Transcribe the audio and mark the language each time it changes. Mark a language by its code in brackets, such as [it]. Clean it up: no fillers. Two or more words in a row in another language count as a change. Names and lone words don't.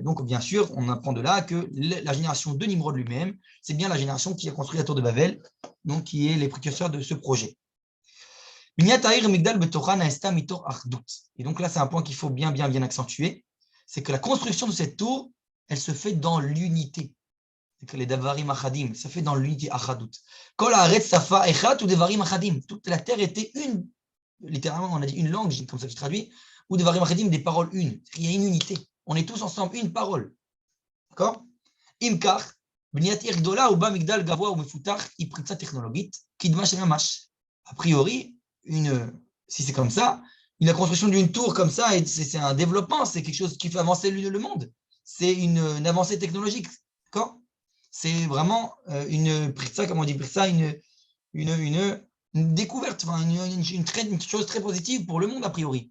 [fr] Donc, bien sûr, on apprend de là que la génération de Nimrod lui-même, c'est bien la génération qui a construit la tour de Babel, donc qui est les précurseurs de ce projet. Et donc là, c'est un point qu'il faut bien accentuer, c'est que la construction de cette tour, elle se fait dans l'unité. C'est que les [he] דברים אחדים, [fr] ça fait dans l'unité Achadout. [he] כל הארץ שפה אחת ודברים אחדים. [fr] Toute la terre était une, littéralement, on a dit une langue, comme ça que je traduis, ou [he] דברים אחדים, [fr] des paroles une. Il y a une unité. On est tous ensemble, une parole. D'accord? [he] לכאורה בניית עיר גדולה ובה מגדל גבוה ומפותח פריצה טכנולוגית קדמה שממש. [fr] A priori, si c'est comme ça, la construction d'une tour comme ça, c'est un développement, c'est quelque chose qui fait avancer le monde. C'est une avancée technologique. D'accord? C'est vraiment une pritza, comment on dit pritza, une découverte, une chose très positive pour le monde a priori.